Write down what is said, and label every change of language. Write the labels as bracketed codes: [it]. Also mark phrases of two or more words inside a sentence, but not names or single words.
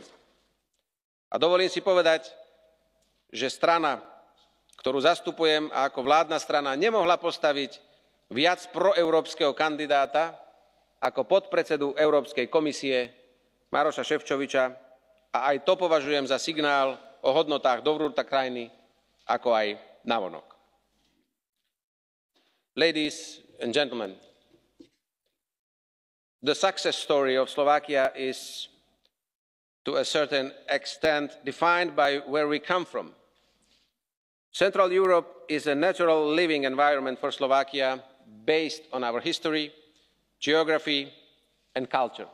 [sk] A dovolím si povedať, že strana, ktorú zastupujem a ako vládna strana nemohla postaviť viac proeurópskeho kandidáta ako podpredsedu Európskej komisie Maroša Šefčoviča a aj to považujem za signál o hodnotách dovnútra krajiny, ako aj navonok. [en] Ladies and gentlemen, the success story of Slovakia is to a certain extent defined by where we come from. Central Europe is a natural living environment for Slovakia based on our history, geography and culture.